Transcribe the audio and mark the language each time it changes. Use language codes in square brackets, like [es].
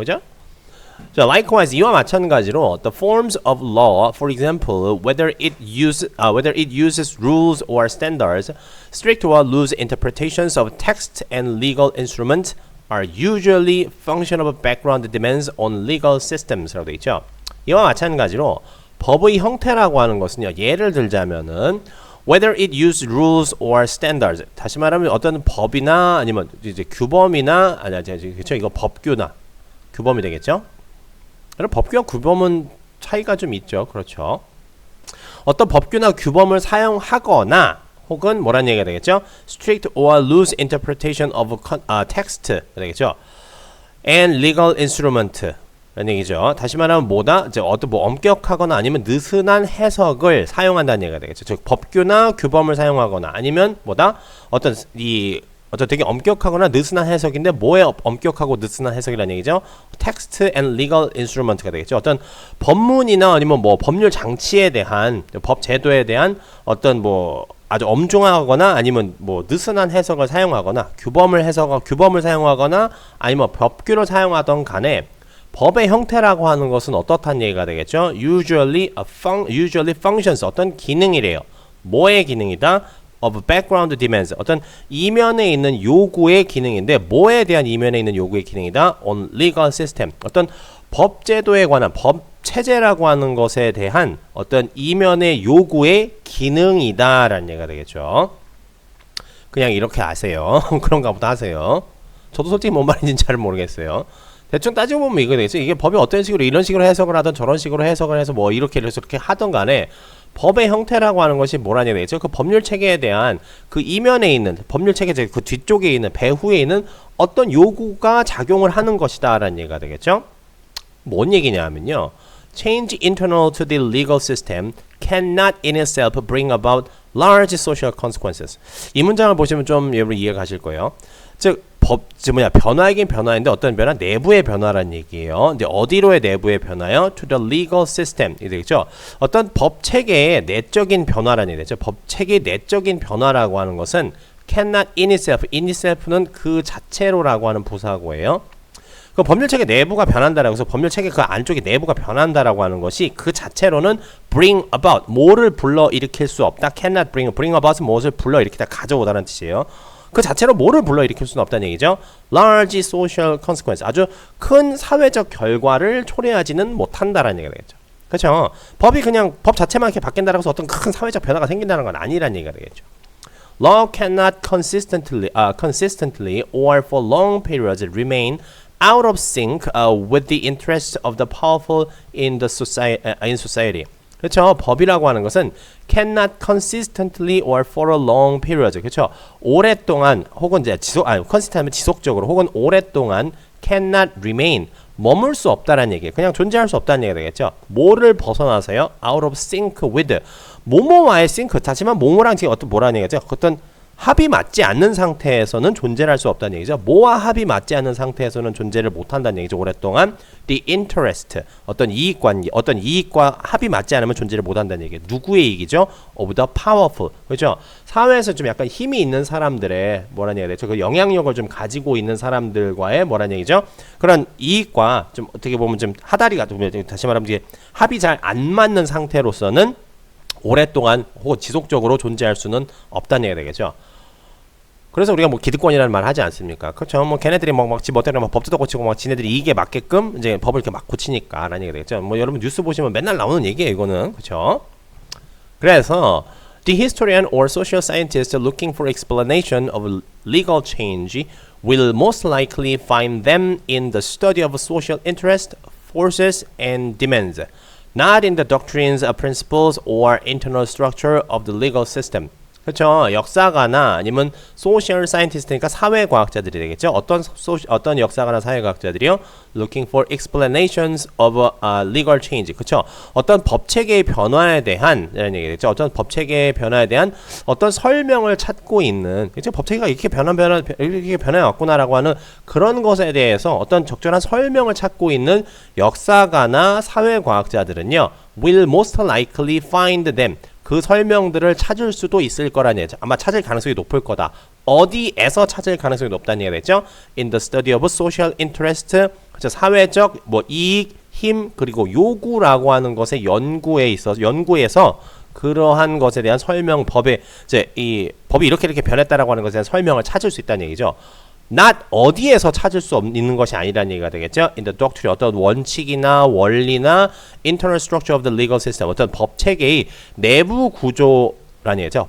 [ko] 그죠? 자, [en] likewise [ko] 이와 마찬가지로 [en] the forms of law, for example, whether it uses rules or standards, strict or loose interpretations of text and legal instruments are usually function of background demands on legal systems [ko] 라고 돼 있죠. 이와 마찬가지로 법의 형태라고 하는 것은요. 예를 들자면은 [en] whether it uses rules or standards. [ko] 다시 말하면 어떤 법이나 아니면 이제 규범이나 그렇죠. 이거 법규나 규범이 되겠죠. 법규와 규범은 차이가 좀 있죠. 그렇죠. 어떤 법규나 규범을 사용하거나 혹은 뭐라는 얘기가 되겠죠? [en] strict or loose interpretation of text [ko] 되겠죠. [en] and legal instrument [ko] 라는 얘기죠. 다시 말하면 뭐다? 이제 어떤 뭐 엄격하거나 아니면 느슨한 해석을 사용한다는 얘기가 되겠죠. 즉 법규나 규범을 사용하거나 아니면 뭐다? 어떤 되게 엄격하거나 느슨한 해석인데 뭐에 엄격하고 느슨한 해석이라는 얘기죠? [en] text and legal instrument가 [ko] 되겠죠. 어떤 법문이나 아니면 뭐 법률 장치에 대한 법 제도에 대한 어떤 뭐 아주 엄중하거나 아니면 뭐 느슨한 해석을 사용하거나 규범을 사용하거나 아니면 법규를 사용하던 간에 법의 형태라고 하는 것은 어떻다는 얘기가 되겠죠? [en] usually functions [ko] 어떤 기능이래요. 뭐의 기능이다? [en] of background demands [ko] 어떤 이면에 있는 요구의 기능인데 뭐에 대한 이면에 있는 요구의 기능이다? [en] on legal system [ko] 어떤 법 제도에 관한 법 체제라고 하는 것에 대한 어떤 이면의 요구의 기능이다 라는 얘기가 되겠죠. 그냥 이렇게 아세요. 그런가 보다 하세요. 저도 솔직히 뭔 말인지는 잘 모르겠어요. 대충 따지고 보면 이거 되겠죠. 이게 법이 어떤 식으로 이런 식으로 해석을 하든 저런 식으로 해석을 해서 뭐 이렇게 하던 간에 법의 형태라고 하는 것이 뭐라는 얘기죠? 그 법률 체계에 대한 그 이면에 있는 법률 체계 그 뒤쪽에 있는 배후에 있는 어떤 요구가 작용을 하는 것이다 라는 얘기가 되겠죠? 뭔 얘기냐면요. [en] Change internal to the legal system cannot in itself bring about large social consequences. [ko] 이 문장을 보시면 좀 여러분 이해가 가실 거예요. 즉 변화이긴 변화인데 어떤 변화? 내부의 변화란 얘기예요. 근데 어디로의 내부의 변화요? [en] To the legal system. [ko] 이 되겠죠? 어떤 법 체계의 내적인 변화란 얘기죠. 법 체계의 내적인 변화라고 하는 것은 [en] cannot in itself. in itself [ko] 는 그 자체로라고 하는 부사고예요. 그 법률 체계 내부가 변한다라고 해서 법률 체계 그 안쪽에 내부가 변한다라고 하는 것이 그 자체로는 [en] bring about [ko] 뭐를 불러일으킬 수 없다. [en] cannot bring about [ko] 은 무엇을 불러일으키다 가져오다는 뜻이에요. 그 자체로 뭐를 불러일으킬 수는 없다는 얘기죠. [en] large social consequence [ko] 아주 큰 사회적 결과를 초래하지는 못한다라는 얘기가 되겠죠. 그렇죠? 법이 그냥 법 자체만 이렇게 바뀐다라고 해서 어떤 큰 사회적 변화가 생긴다는 건 아니라는 얘기가 되겠죠. [en] Law cannot consistently or for long periods remain out of sync with the interests of the powerful in society. [ko] 그렇죠. 법이라고 하는 것은 [en] cannot consistently or for a long period. [ko] 그렇죠. 오랫동안 혹은 이제 consistent하면 지속적으로 혹은 오랫동안 [en] cannot remain [ko] 머물 수 없다라는 얘기예요. 그냥 존재할 수 없다는 얘기가 되겠죠. 뭐를 벗어나서요? [en] out of sync with [ko] 뭐뭐와의 [en] sync. [ko] 하지만 뭐뭐랑 지금 뭐라는 얘기죠? 어떤 합이 맞지 않는 상태에서는 존재를 할 수 없다는 얘기죠. 뭐와 합이 맞지 않는 상태에서는 존재를 못한다는 얘기죠. 오랫동안 [en] the interest [ko] 어떤 이익관계, 어떤 이익과 합이 맞지 않으면 존재를 못한다는 얘기예요. 누구의 이익이죠? [en] of the powerful. [ko] 그렇죠? 사회에서 좀 약간 힘이 있는 사람들의 뭐라는 얘기죠? 그 영향력을 좀 가지고 있는 사람들과의 뭐라는 얘기죠? 그런 이익과 좀 어떻게 보면 좀 하다리가 다시 말하면 이게 합이 잘 안 맞는 상태로서는 오랫동안 혹은 지속적으로 존재할 수는 없다는 얘기가 되겠죠. 그래서 우리가 뭐 기득권이라는 말 하지 않습니까? 그렇죠. 뭐 걔네들이 막 지 멋대로 막 법도 고치고 막 지네들이 이게 맞게끔 이제 법을 이렇게 막 고치니까라는 얘기가 되겠죠. 뭐 여러분 뉴스 보시면 맨날 나오는 얘기예요, 이거는. 그렇죠? 그래서 [en] the historian or social scientist looking for explanation of legal change will most likely find them in the study of social interest, forces, and demands, not in the doctrines, principles, or internal structure of the legal system. [ko] 그렇죠. 역사가나 아니면 소셜 사이언티스트니까 사회과학자들이 되겠죠. 어떤 역사가나 사회과학자들이요. [en] Looking for explanations of legal change. [ko] 그렇죠. 어떤 법 체계의 변화에 대한 이런 얘기겠죠. 어떤 법 체계의 변화에 대한 어떤 설명을 찾고 있는 그렇죠. 법 체계가 이렇게 변해 왔구나라고 하는 그런 것에 대해서 어떤 적절한 설명을 찾고 있는 역사가나 사회과학자들은요. [en] Will most likely find them. [ko] 그 설명들을 찾을 수도 있을 거라는 얘기죠. 아마 찾을 가능성이 높을 거다. 어디에서 찾을 가능성이 높다는 얘기가 됐죠? [en] In the study of social interest, [ko] 그렇죠? 사회적 뭐 이익, 힘 그리고 요구라고 하는 것의 연구에서 그러한 것에 대한 설명 법이 이렇게 변했다라고 하는 것에 대한 설명을 찾을 수 있다는 얘기죠. not 어디에서 찾을 수 있는 것이 아니라는 얘기가 되겠죠. [en] In the doctrine [ko] 어떤 원칙이나 원리나 [en] internal structure of the legal system [ko] 어떤 법 체계의 내부 구조라는 얘기죠.